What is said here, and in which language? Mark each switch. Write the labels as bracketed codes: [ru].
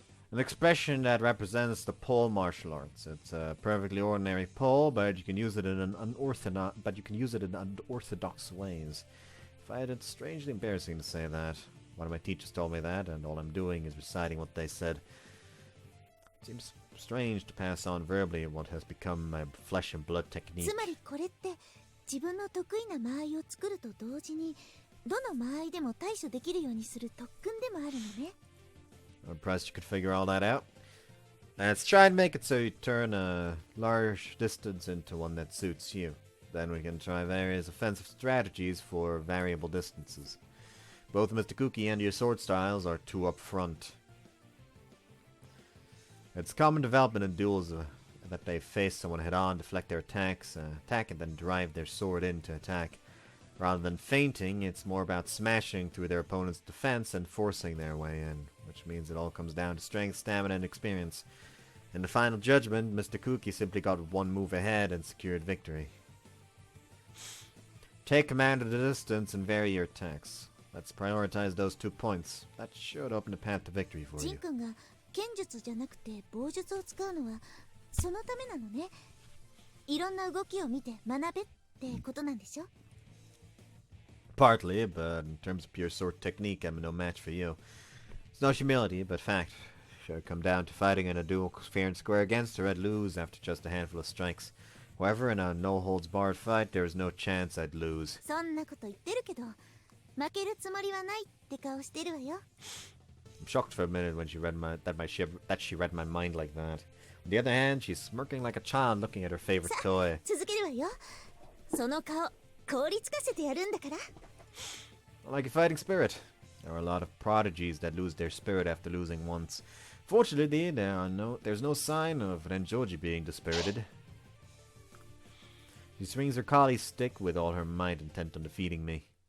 [en] An expression that represents the pole martial arts. It's a perfectly ordinary pole, but you can use it in unorthodox ways. I find it strangely embarrassing to say that. One of my teachers told me that, and all I'm doing is reciting what they said. It seems strange to pass on verbally what has become my flesh and blood technique. [ja] つまりこれって自分の得意な間合いを作ると同時に、どの間合いでも対処できるようにする特訓でもあるのね。 [en] I'm impressed you could figure all that out. Let's try and make it so you turn a large distance into one that suits you. Then we can try various offensive strategies for variable distances. Both Mr. Kuki and your sword styles are too upfront. It's common development in duels that they face someone head-on, deflect their attacks, attack, and then drive their sword in to attack. Rather than feinting, it's more about smashing through their opponent's defense and forcing their way in, which means it all comes down to strength, stamina, and experience. In the final judgment, Mr. Kuki simply got one move ahead and secured victory. Take command of the distance and vary your attacks. Let's prioritize those 2 points. That should open the path to victory for [ja] ジン [en] you. [ja] 君が剣術じゃなくて棒術を使うのはそのためなのね。いろんな動きを見て学べってことなんでしょ。 [en] Partly, but in terms of pure sword technique, I'm no match for you. It's no humility, but fact. Should it come down to fighting in a duel fair and square against her, I'd lose after just a handful of strikes. However, in a no-holds-barred fight, there is no chance I'd lose. [ja] そんなこと言ってるけど、負けるつもりはないって顔してるわよ。 [en] I'm shocked for a minute when she read she read my mind like that. On the other hand, she's smirking like a child looking at her favorite toy. [ja] 続けるわよ。その顔、凍りつかせてやるんだから。 [en] I like a fighting spirit. There are a lot of prodigies that lose their spirit after losing once. Fortunately, there's no sign of Renjoji being dispirited. She swings her kali stick with all her might, intent on defeating me.